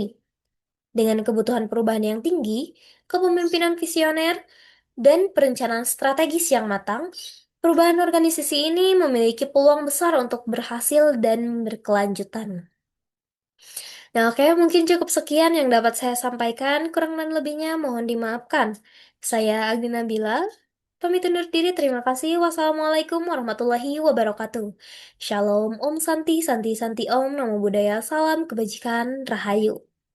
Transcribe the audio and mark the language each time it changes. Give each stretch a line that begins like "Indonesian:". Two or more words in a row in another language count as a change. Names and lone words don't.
Indonesian: Dengan kebutuhan perubahan yang tinggi, kepemimpinan visioner, dan perencanaan strategis yang matang, perubahan organisasi ini memiliki peluang besar untuk berhasil dan berkelanjutan. Nah, oke, mungkin cukup sekian yang dapat saya sampaikan. Kurang dan lebihnya mohon dimaafkan. Saya Agni Nabila, pamit undur diri. Terima kasih.
Arabic: وَالسَّلَامُ عَلَيْكُمْ وَرَحْمَةُ اللهِ وَبَرَكَاتُهُ.
Indonesian: Shalom,
Sanskrit: ओं शान्तिः शान्तिः शान्तिः ओं,
Pali: Namo Buddhaya,
Indonesian: Salam Kebajikan, Rahayu.